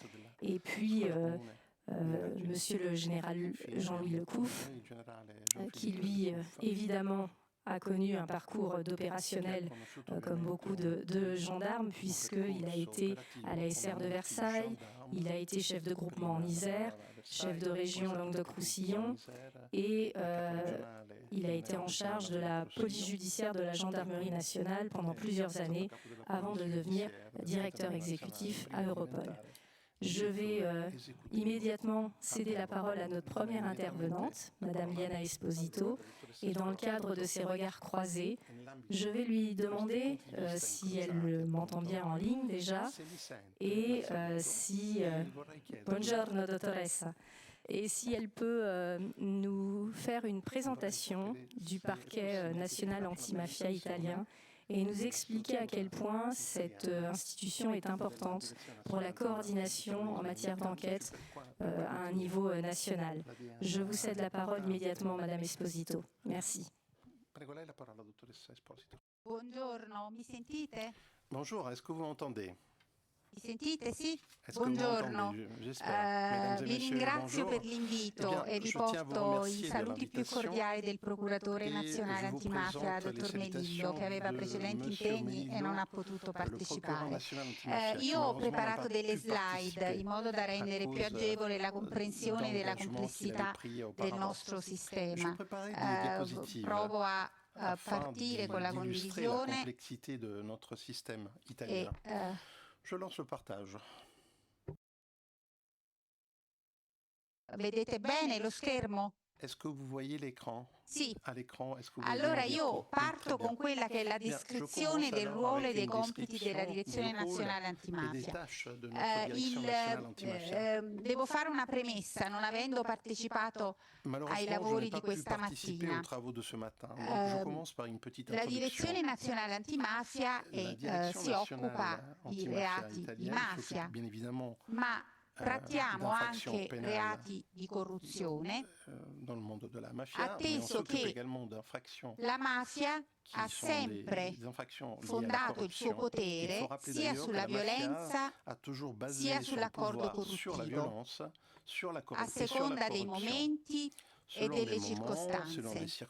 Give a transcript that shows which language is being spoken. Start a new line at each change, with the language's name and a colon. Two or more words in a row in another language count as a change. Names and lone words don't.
French: Et puis, Monsieur le général Jean-Louis Lecouf, qui lui, évidemment, a connu un parcours d'opérationnel comme beaucoup de gendarmes, puisqu'il a été à la SR de Versailles, il a été chef de groupement en Isère, chef de région Languedoc-Roussillon, et il a été en charge de la police judiciaire de la gendarmerie nationale pendant plusieurs années, avant de devenir directeur exécutif à Europol. Je vais immédiatement céder la parole à notre première intervenante, Madame Liana Esposito, et dans le cadre de ces regards croisés, je vais lui demander si elle m'entend bien en ligne déjà, et si...
Italian: Buongiorno, dottoressa.
French: Et si elle peut nous faire une présentation du parquet national antimafia italien et nous expliquer à quel point cette institution est importante pour la coordination en matière d'enquête à un niveau national. Je vous cède la parole immédiatement, Madame Esposito. Merci.
Italian: Buongiorno, mi sentite?
French: Bonjour, est-ce que vous m'entendez?
Italian: Mi sentite? Sì?
French: Est-ce que vous m'entendez? J'espère.
Italian: Vi ringrazio per l'invito e vi porto i saluti più cordiali del procuratore nazionale antimafia, dottor Melillo, che aveva precedenti impegni e non ha potuto partecipare. Io ho preparato delle slide in modo da rendere più agevole la comprensione della complessità del nostro sistema. Provo a partire con la condivisione.
French: Je lance le partage.
Italian: Vedete bene lo schermo?
French: Est-ce que vous voyez l'écran?
Italian: Sì.
French: À l'écran, est-ce que vous voyez
Italian: Allora
French: mon
Italian: io
French: diapo?
Italian: parto con quella che è la descrizione del ruolo e dei compiti della Direzione Nazionale Antimafia. Devo fare una premessa, non avendo partecipato ai lavori di questa mattina. La Direzione Nazionale Antimafia si occupa di reati di mafia, ma trattiamo anche reati di corruzione, atteso che la mafia ha sempre fondato il suo potere sia sulla violenza sia sull'accordo corruttivo, a seconda dei momenti e delle circostanze.